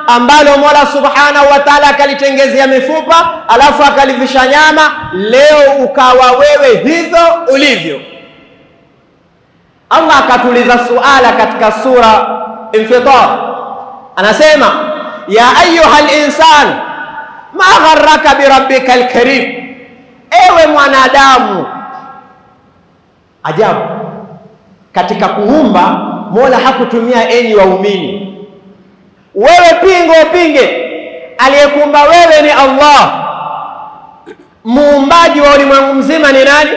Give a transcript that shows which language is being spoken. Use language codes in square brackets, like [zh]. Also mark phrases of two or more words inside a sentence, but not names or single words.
[sw] ambalo Mola [ar] سبحانه وتعالى [sw] akalitengezea mifupa alafu akalivisha nyama, leo ukawa wewe hivyo ulivyo. Allah akatuliza suala katika sura Infitar, anasema [ar] يا أيها الإنسان ما غرك بربك الكريم, [sw] ewe mwanadamu. Ajabu, katika kuumba Mola hakutumia enyi waumini. Wewe pinge, aliyekuumba wewe ni Allah. Muumbaji wa ulimwengu mzima ni nani?